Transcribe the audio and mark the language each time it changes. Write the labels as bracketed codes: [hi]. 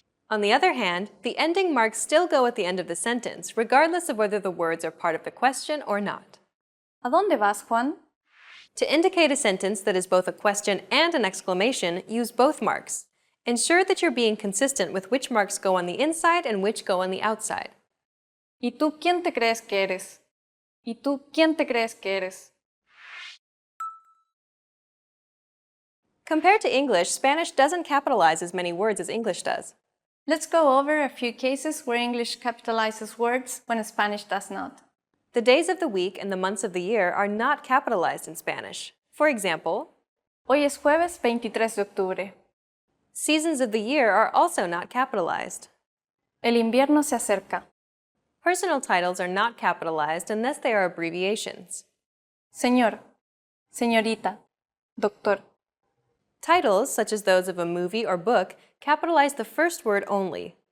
[en] On the other hand, the ending marks still go at the end of the sentence, regardless of whether the words are part of the question or not. [es] ¿A dónde vas, Juan? [en] To indicate a sentence that is both a question and an exclamation, use both marks. Ensure that you're being consistent with which marks go on the inside and which go on the outside. [es] ¿Y tú quién te crees que eres? ¿Y tú quién te crees que eres? [en] Compared to English, Spanish doesn't capitalize as many words as English does. Let's go over a few cases where English capitalizes words when Spanish does not. The days of the week and the months of the year are not capitalized in Spanish. For example, [es] Hoy es jueves 23 de octubre. [en] Seasons of the year are also not capitalized. [es] El invierno se acerca. [en] Personal titles are not capitalized unless they are abbreviations. [es] Señor, señorita, doctor. [en] Titles, such as those of a movie or book, capitalize the first word only.